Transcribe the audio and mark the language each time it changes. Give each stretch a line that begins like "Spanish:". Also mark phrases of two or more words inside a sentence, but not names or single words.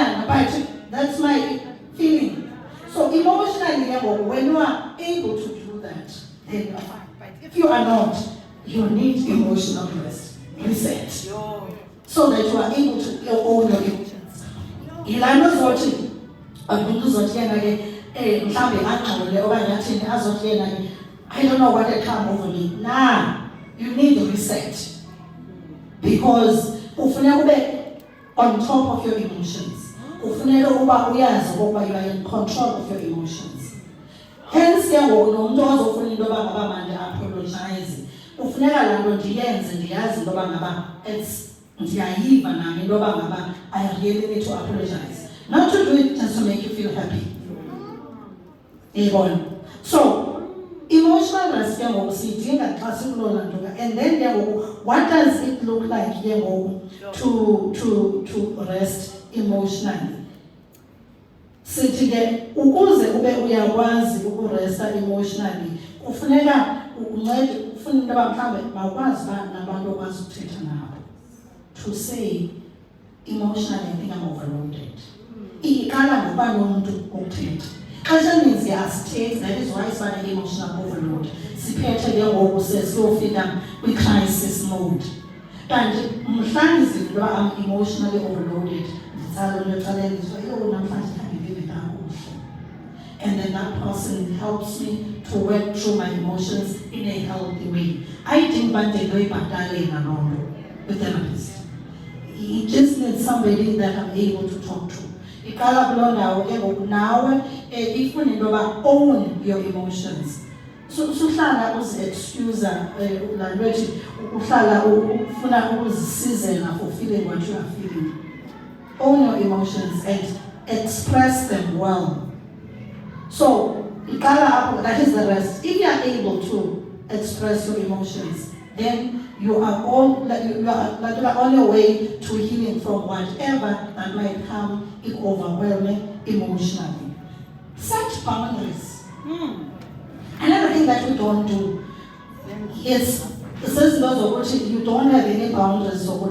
English: that's my feeling. So emotionally, when you are able to do that, that, then you are fine. But if you are not, you need emotional rest, reset, so that you are able to own your emotions.
Xhosa: Ilana zothi, abantu zothi yena ke mhlambe angxole okanye athini azothi yena ke
English: I don't know what had come over me. Nah, you need to reset. Because
Xhosa: ufuneka ube
English: on top of your emotions.
Xhosa: Ufuneka uba uyazi ukuba
English: you are in control of your emotions.
Xhosa: Hence ke ngoku nomuntu ozofuna into yoba ngaba manje apologize. Ufuneka laa nto ndiyenze ndiyazi into yoba ngaba ndiyayiva nami into yoba ngaba
English: I really need to apologize. Not to do it just to make you feel happy. So, emotional rest
Xhosa: ke ngoku siyidinga xa sikulona nto.
English: And then
Xhosa: ke ngoku,
English: what does it look like
Xhosa: ke ngoku
English: to rest emotionally?
Xhosa: Sithi ke ukuze ube uyakwazi ukuresta emotionally, kufuneka uncede, ufuna into yoba mhlawumbe mawukwazi uba nabantu okwazi ukuthetha nabo.
English: To say, emotionally I think I'm overloaded.
Xhosa: Iqala ngokuba nomuntu okuthetha. Xesha elininzi asithethe,
English: that is why sibana emotional overload.
Xhosa: Siphethe ke ngoku sesiyofika kwi-crisis mode. Kanti mhla ndiziva uba
English: I'm emotionally overloaded,
Xhosa: nditsala umntu ecaleni ndithiwa yho namhlanje khandivive kakuhle.
English: And then that person helps me to work through my emotions in a healthy way. I think
Xhosa: uba ndindoyibhatalela loo nto with-therapist.
English: He just needs somebody that I'm able to talk to.
Xhosa: Iqala kuloo ndawo ke ngoku nawe ifuna into yoba
English: own your emotions.
Xhosa: Suhlala uzi-excuser laa nto ethi uhlala ufuna ukuzisizela
English: for feeling what you are feeling. Own your emotions and express them well.
Xhosa: So iqala apho,
English: that is the rest. If you are able to express your emotions, then you are on your way to healing from whatever that might come overwhelming emotionally. Set boundaries. Another thing that we don't do is, says you don't have any boundaries.